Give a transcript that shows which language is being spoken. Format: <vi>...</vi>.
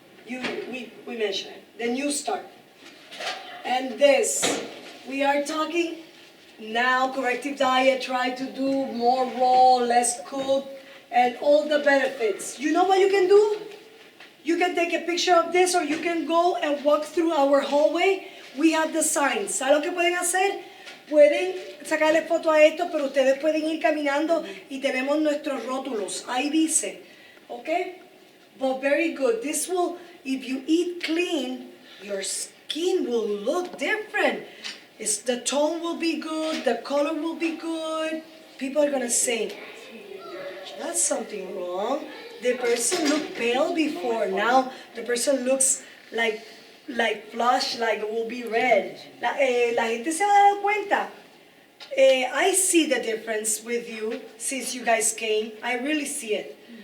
<en>We mentioned it. Then you start. And this, we are talking now, corrective diet, try to do more raw, less cooked, and all the benefits. You know what you can do? You can take a picture of this or you can go and walk through our hallway. We have the signs.</en> <es>¿Saben lo que pueden hacer? Pueden sacarle foto a esto, pero ustedes pueden ir caminando y tenemos nuestros rótulos. Ahí dice,</es> <en>okay? But very good. This will, if you eat clean, your skin will look different. The tone will be good, the color will be good. People are gonna say, that's something wrong. The person looked pale before. Now the person looks like flush, like it will be red.</en> <es>La gente se va a dar cuenta.</es> <en>I see the difference with you since you guys came. I really see it.</en>